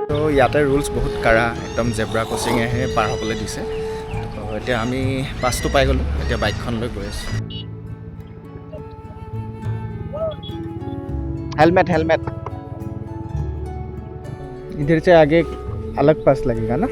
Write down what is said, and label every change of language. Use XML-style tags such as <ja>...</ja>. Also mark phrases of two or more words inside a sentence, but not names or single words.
<as>ইয়াতে ৰুলছ বহুত কাৰা, একদম</as> <en>zebra crossing</en> <as>পাৰ হ'বলৈ দিছে। তো এতিয়া আমি পাছটো পাই গ'লোঁ, এতিয়া বাইকখন লৈ গৈ আছোঁ।</as> <hi>हेलमेट हेलमेट इधर से आगे अलग पास लगेगा ना?</hi>